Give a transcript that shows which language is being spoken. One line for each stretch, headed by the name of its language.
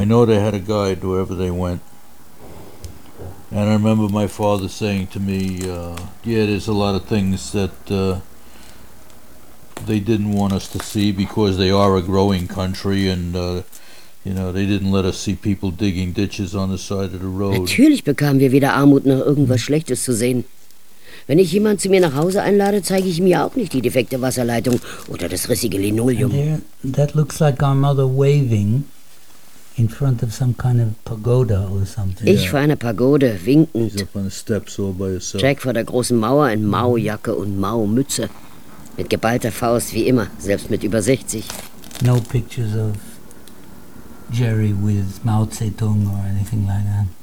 English: I know they had a guide wherever they went. And I remember my father saying to me, yeah, there's a lot of things that they didn't want us to see because they are a growing country and, you know, they didn't let us see people digging ditches on the side of the road.
German: Natürlich bekamen wir weder Armut noch irgendwas Schlechtes zu sehen. Wenn ich jemanden zu mir nach Hause einlade, zeige ich ihm ja auch nicht die defekte Wasserleitung oder das rissige Linoleum.
English: That looks like our mother waving in front of some kind of pagoda or something.
German: Ich vor einer Pagode, winkend.
English: He's up on the steps all by yourself.
German: Jack vor der großen Mauer in Mao-Jacke und Mao-Mütze. Mit geballter Faust, wie immer, selbst mit über 60.
English: No pictures of Jerry with Mao Zedong or anything like that?